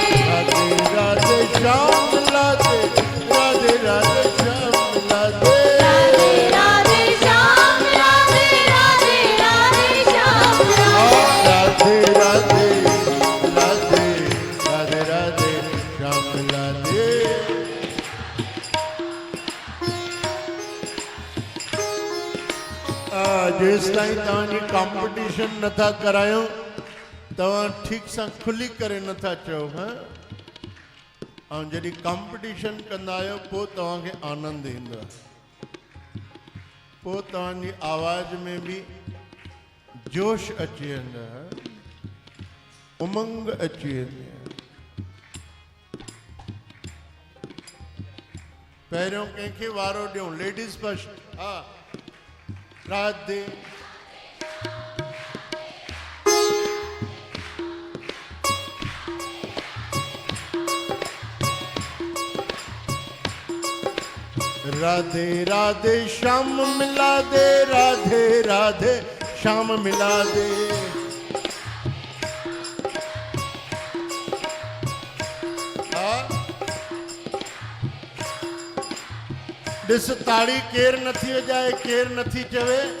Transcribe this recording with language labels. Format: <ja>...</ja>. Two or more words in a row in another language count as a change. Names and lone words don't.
<hi>राधे राधे श्याम मिला दे राधे राधे श्याम मिला दे राधे राधे श्याम राधे राधे राधे श्याम राधे राधे राधे राधे राधे राधे श्याम मिला दे</hi> <sd>जेस ताईं तव्हांजी कॉम्पिटिशन नथा करायूं तव्हां ठीक सां खुली करे नथा चओ हां ऐं जॾहिं कॉम्पिटिशन कंदा आहियो पोइ तव्हांखे आनंद ईंदो आहे पोइ तव्हांजी आवाज़ में बि जोश अची वेंदो आहे उमंग अची वेंदी आहे पहिरियों कंहिंखे वारो ॾियूं</sd> <en>ladies first</en> <sd>हा राधे</sd> <hi>राधे राधे श्याम मिला दे राधे राधे श्याम मिला दे</hi> <sd>ॾिस ताड़ी केर नथी वॼाए केर नथी चवे</sd>